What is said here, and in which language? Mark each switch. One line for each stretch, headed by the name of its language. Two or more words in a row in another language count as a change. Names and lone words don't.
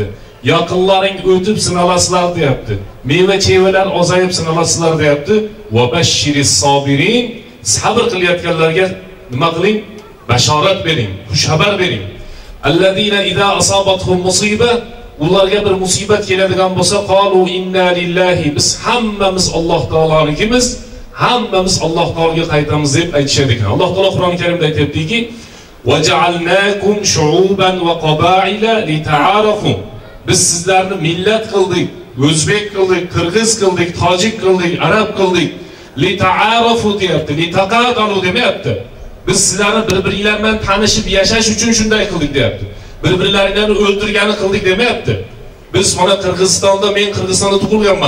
Uzbek: Yaqinlaring o'tib sınalasılar deyapti. Meva chevalar azayıp sınalasılar deyapti.
Arabic: وبشر الصابرين.
Uzbek: Sabr qilayotganlarga nima qiling? Bashorat bering, xushxabar bering.
Arabic: الذين إذا أصابتهم مصيبة,
Uzbek: ularga bir musibat keladigan bo'lsa,
Arabic: قالوا إنا لله,
Uzbek: biz hammamiz Alloh taolonikimiz, hammamiz Alloh taologa qaytamiz deb aytishadi ekan. Alloh taolo Qur'oni Karimda aytibdiki,
Arabic: وَجَعَلْنَاكُمْ شُعُوبًا وَقَبَائِلَ لِتَعَارَفُوا.
Uzbek: Biz sizlarni millat qildik, o'zbek qildik, qirg'iz qildik, tojik qildik, arab qildik. لِتَعَارَفُوا deyapti, لِتَقَاتَلُوا demayapti. Biz sizlarni bir-biringlar bilan tanishib yashash uchun shunday qildik deyapti. Bir-birlaringlarni o'ldirgani qildik demayapti. Biz mana Qirg'izistonda, men Qirg'izistonda tug'ilganman.